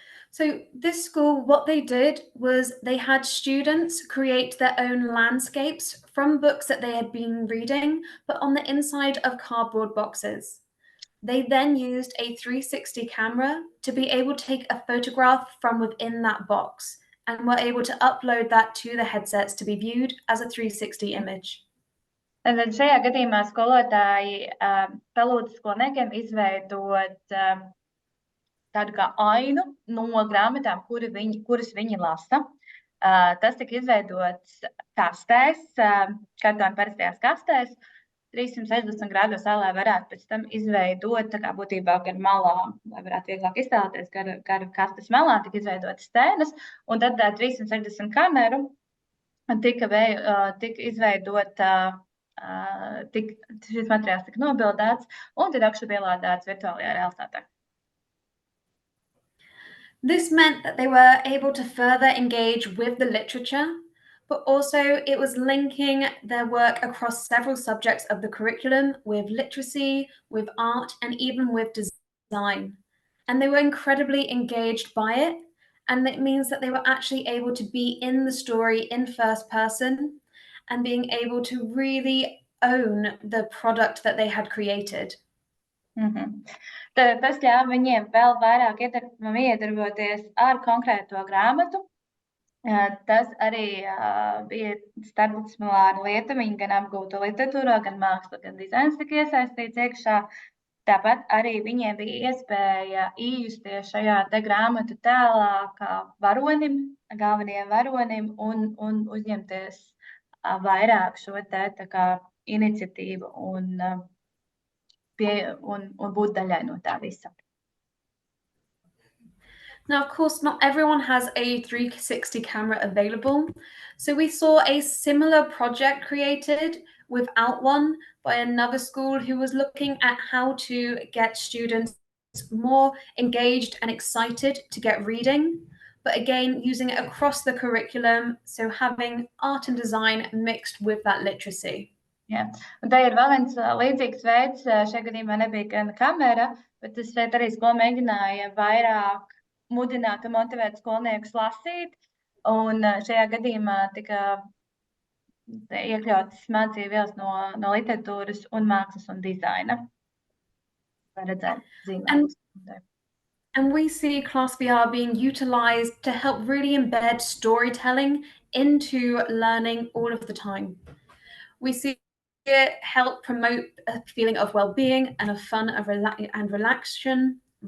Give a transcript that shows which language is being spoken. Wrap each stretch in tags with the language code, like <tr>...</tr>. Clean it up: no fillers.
<en>So this school, what they did was they had students create their own landscapes from books that they had been reading, but on the inside of cardboard boxes. They then used a 360 camera to be able to take a photograph from within that box and were able to upload that to the headsets to be viewed as a 360 image.</en> <lv>Tad šajā gadījumā skolotāji palūdza skolniekiem izveidot tādu kā ainu no grāmatām, kuras viņi lasa. Tas tika izveidots kastēs, kartona parastajās kastēs, 360 grādos, lai varētu pēc tam izveidot, tā kā būtībā gar malām, lai varētu vieglāk iztēloties, gar kastes malām tika izveidotas stēnas, un tad 360 kameru tika izveidota, šis materiāls tika nobildēts, un tad augšu pielādēts virtuālajā realitātē.</lv> <en>This meant that they were able to further engage with the literature, but also it was linking their work across several subjects of the curriculum with literacy, with art, and even with design. And they were incredibly engaged by it. And it means that they were actually able to be in the story in first person and being able to really own the product that they had created.</en> <lv>Tad tas ļāva viņiem vēl vairāk iedarboties ar konkrēto grāmatu. Tas arī bija starpdisciplināra lieta. Viņi gan apgūtu literatūrā, gan mākslu, gan dizains tika iesaistīts iekšā. Tāpat arī viņiem bija iespēja iejusties šajā te grāmatu tēlā kā varonim, galvenajam varonim un uzņemties vairāk šo te tā kā iniciatīvu un būt daļai no tā visa.</lv> <en>Now, of course, not everyone has a 360 camera available. So we saw a similar project created without one by another school who was looking at how to get students more engaged and excited to get reading, but again, using it across the curriculum, so having art and design mixed with that literacy.</en> <lv>Jā. Un tā ir vēl viens līdzīgs veids. Šajā gadījumā nebija gan kamera, bet tas šeit arī skola mēģināja vairāk mudināt un motivēt skolniekus lasīt. Un šajā gadījumā tika iekļautas mācību vielas no literatūras un mākslas un dizaina. Var redzēt zīmējumus.</lv> <en>And we see ClassVR being utilized to help really embed storytelling into learning all of the time. We see it help promote a feeling of well-being and of fun and relaxation.</en>